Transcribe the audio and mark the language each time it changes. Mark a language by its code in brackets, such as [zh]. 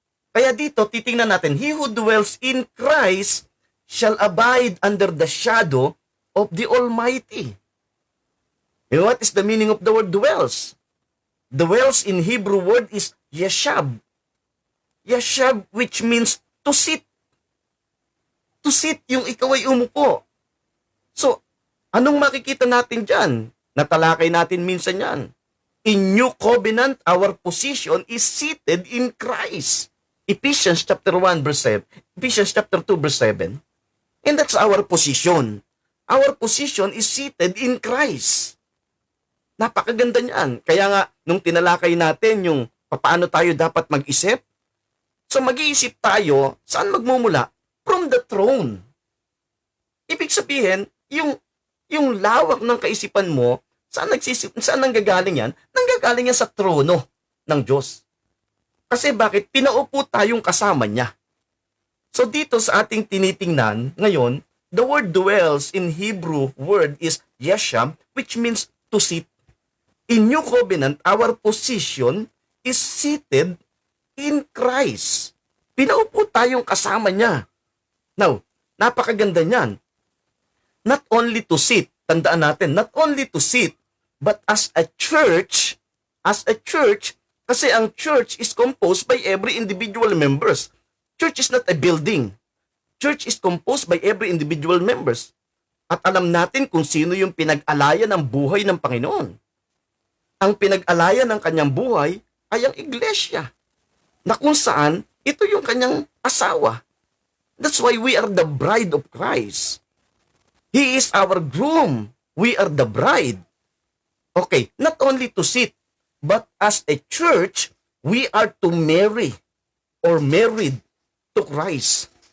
[tl] Kaya dito, titingnan natin, [en] he who dwells in Christ shall abide under the shadow of the Almighty. And what is the meaning of the word dwells? Dwells in Hebrew word is yashab. Yashab, which means to sit. To sit, [tl] yung ikaw ay umupo. So, anong makikita natin dyan? Natalakay natin minsan yan. [en] In New Covenant, our position is seated in Christ. Ephesians chapter 1 verse 7. Ephesians chapter 2 verse 7. And that's our position. Our position is seated in Christ. [tl] Napakaganda niyan. Kaya nga, nung tinalakay natin yung paano tayo dapat mag-isip, so mag-iisip tayo, saan magmumula? [en] From the throne. [tl] Ibig sabihin, yung lawak ng kaisipan mo, saan nanggagaling yan? Nanggagaling yan sa trono ng Diyos. Kasi bakit? Pinaupo tayong kasama niya. So dito sa ating tinitingnan ngayon, [en] the word dwells in Hebrew word is yesham, which means to sit. In New Covenant, our position is seated in Christ. [tl] Pinaupo tayong kasama niya. Now, napakaganda niyan. [en] Not only to sit, [tl] tandaan natin, [en] not only to sit, but as a church, [tl] kasi ang [en] church is composed by every individual members. Church is not a building. Church is composed by every individual members. [tl] At alam natin kung sino yung pinag-alayan ng buhay ng Panginoon. Ang pinag-alayan ng kanyang buhay ay ang iglesia, na kung saan ito yung kanyang asawa. [en] That's why we are the bride of Christ. He is our groom. We are the bride. Okay, not only to sit, but as a church, we are to marry or married to Christ.